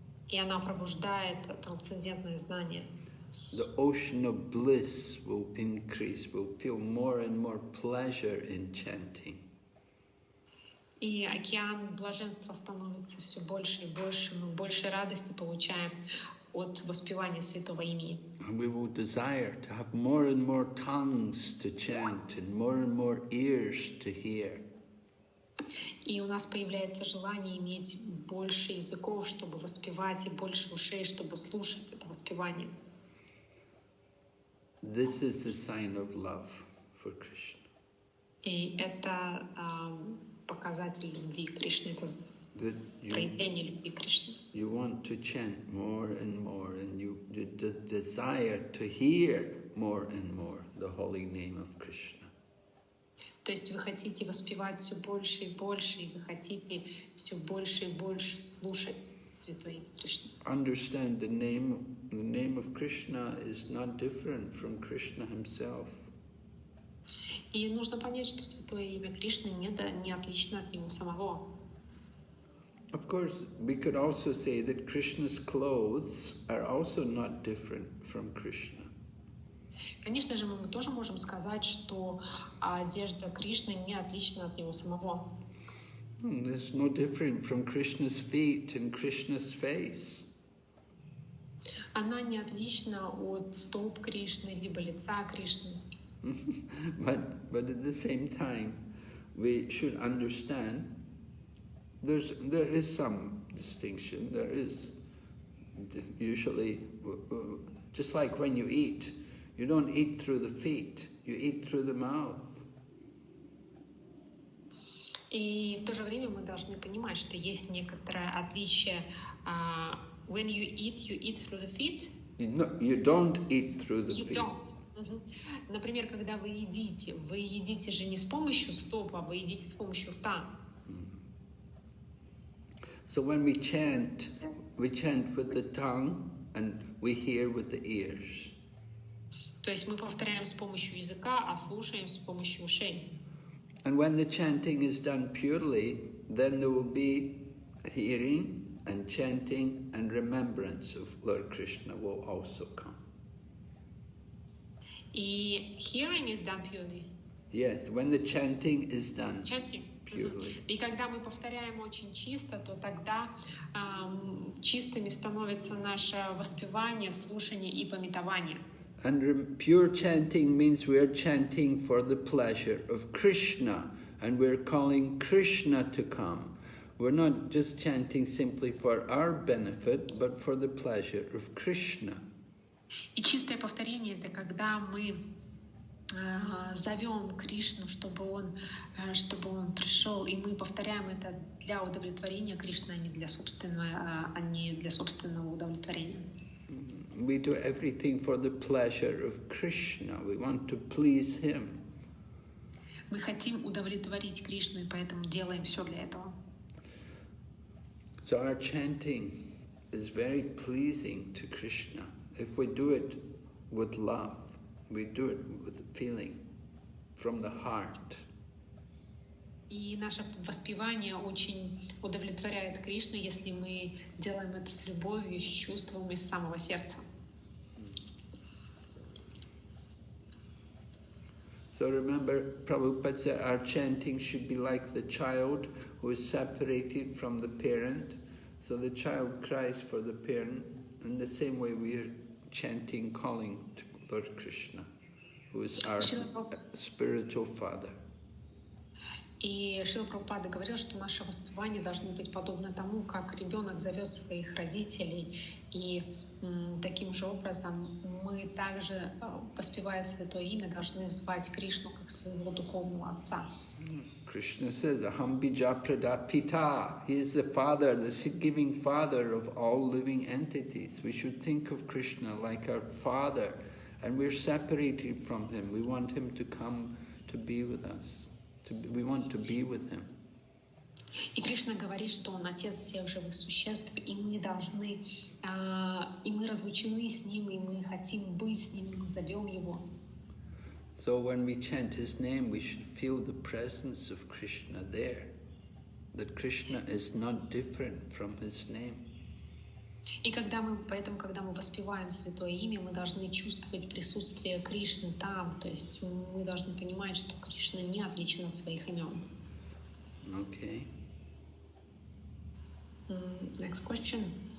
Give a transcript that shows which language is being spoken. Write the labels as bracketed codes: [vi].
[ru] И она пробуждает трансцендентное знание. [en] The ocean of bliss will increase. We'll feel more and more pleasure in chanting. [ru] И океан блаженства становится все больше и больше, мы больше радости получаем от воспевания святого имени. [en] And we will desire to have more and more tongues to chant and more ears to hear. [ru] И у нас появляется желание иметь больше языков, чтобы воспевать, и больше ушей, чтобы слушать это воспевание. [en] This is the sign of love for Krishna. [ru] И это показатель любви к Кришне, это проявление любви к Кришне. [en] You want to chant more, and you desire to hear more and more the holy name of Krishna. [ru] То есть вы хотите воспевать все больше и больше, и вы хотите все больше и больше слушать Святой Кришны. [en] Understand the name of Krishna is not different from Krishna himself. [ru] И нужно понять, что Святое Имя Кришны не отлично от Него самого. [en] Of course, we could also say that Krishna's clothes are also not different from Krishna. [ru] Конечно же, мы тоже можем сказать, что одежда Кришны не отлична от Него самого. [en] There's no different from Krishna's feet and Krishna's face. [ru] Она не отлична от стоп Кришны, либо лица Кришны. [en] But at the same time, we should understand there is some distinction. There is usually, just like when you eat, you don't eat through the feet, you eat through the mouth. [ru] И в то же время мы должны понимать, что есть некоторое отличие. [en] When you eat through the feet. You don't eat through the feet. Don't. [ru] Например, когда вы едите же не с помощью стоп, а вы едите с помощью рта. [en] So when we chant with the tongue and we hear with the ears. [ru] То есть мы повторяем с помощью языка, а слушаем с помощью ушей. [en] And when the chanting is done purely, then there will be hearing and chanting and remembrance of Lord Krishna will also come. И hearing is done purely. Yes, when the chanting is done purely. [ru] И когда мы повторяем очень чисто, то тогда чистыми становится наше воспевание, слушание и памятование. [en] And pure chanting means we're chanting for the pleasure of Kṛṣṇa, and we're calling Kṛṣṇa to come. We're not just chanting simply for our benefit, but for the pleasure of Kṛṣṇa. [ru] И чистое повторение — это когда мы зовем Кришну, чтобы он пришел, и мы повторяем это для удовлетворения Кришны, а не для собственного удовлетворения. [en] We do everything for the pleasure of Kṛṣṇa. We want to please him. [ru] Мы хотим удовлетворить Кришну, и поэтому делаем все для этого. [en] So our chanting is very pleasing to Kṛṣṇa. If we do it with love, we do it with feeling from the heart. [ru] И наше воспевание очень удовлетворяет Кришну, если мы делаем это с любовью, с чувством из самого сердца. [en] So remember, Prabhupada said our chanting should be like the child who is separated from the parent. So the child cries for the parent. In the same way we are chanting, calling to Lord Kṛṣṇa, who is our spiritual father. [ru] И Шрила Прабхупада говорил, что наше воспевание должно быть подобно тому, как ребенок зовет своих родителей. И таким же образом мы также, воспевая Святое Имя, должны звать Кришну как своего духовного отца. [en] Krishna says, [sa] Aham bija prada pita. [en] He is the father, the giving father of all living entities. We should think of Krishna like our father, and we're separated from him. We want him to come to be with us. We want to be with him. [ru] И Кришна говорит, что он отец всех живых существ, и мы должны, и мы разлучены с ним, и мы хотим быть с ним, мы зовем его. [en] So when we chant his name, we should feel the presence of Krishna there. That Krishna is not different from his name. [ru] И поэтому, когда мы воспеваем Святое Имя, мы должны чувствовать присутствие Кришны там. То есть мы должны понимать, что Кришна не отличен от своих имен. [en] Okay. Next question.